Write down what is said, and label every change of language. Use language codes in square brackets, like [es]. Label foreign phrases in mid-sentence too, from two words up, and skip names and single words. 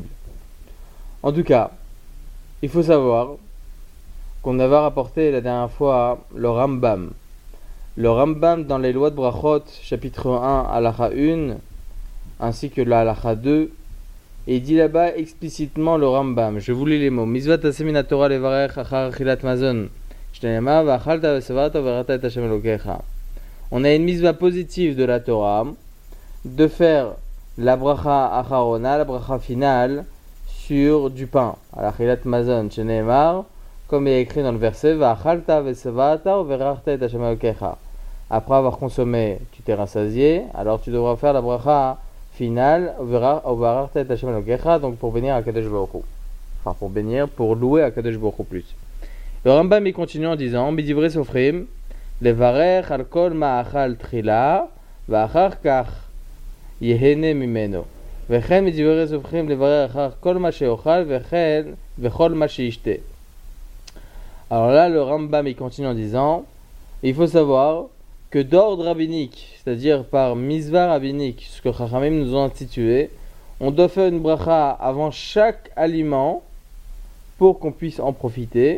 [fr] En tout cas, il faut savoir qu'on avait rapporté la dernière fois le Rambam. Le Rambam dans les lois de Brachot, chapitre 1, halakha 1, ainsi que la halakha 2, et il dit là-bas explicitement le Rambam. Je vous lis les mots. [he] מצות עשה מן התורה לברך אחר אכילת מזון. שנאמר ואכלת ושבעת וברכת את השם אלקיך. [fr] On a une mizva positive de la Torah de faire la [he] ברכה אחרונה, [fr] la bracha finale, sur du pain. [he] אכילת מזון. שנאמר, [fr] comme il est écrit dans le verset, [he] ואכלת ושבעת וברכת את השם אלקיך. [fr] Après avoir consommé, tu t'es rassasié, alors tu devras faire la bracha finale, donc pour bénir à [he] קדוש ברוך הוא. [fr] Enfin, pour louer à [he] קדוש ברוך הוא [fr] plus. Le Rambam il continue en disant, [he] מדברי סופרים, לברך על כל מאכל תחילה, ואחר כך יהנה ממנו. וכן מדברי סופרים, לברך על כל מה שאוכל, וכל מה שישתה. [fr] Alors là, le Rambam il continue en disant, il faut savoir que d'ordre rabbinique, c'est-à-dire par misva rabbinique, ce que Chachamim nous ont institué, on doit faire une bracha avant chaque aliment pour qu'on puisse en profiter.